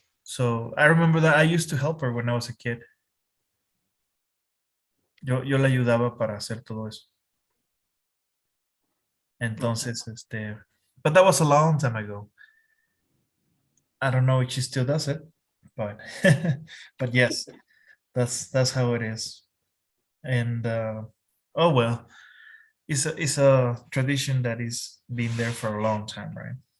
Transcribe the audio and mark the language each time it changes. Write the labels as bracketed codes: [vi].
[en] So I remember that I used to help her when I was a kid. [es] Yo le ayudaba para hacer todo eso. Ujú. [en] Entonces, but that was a long time ago. I don't know if she still does it, but but yes, that's how it is. And oh well, it's a tradition that is been there for a long time, right?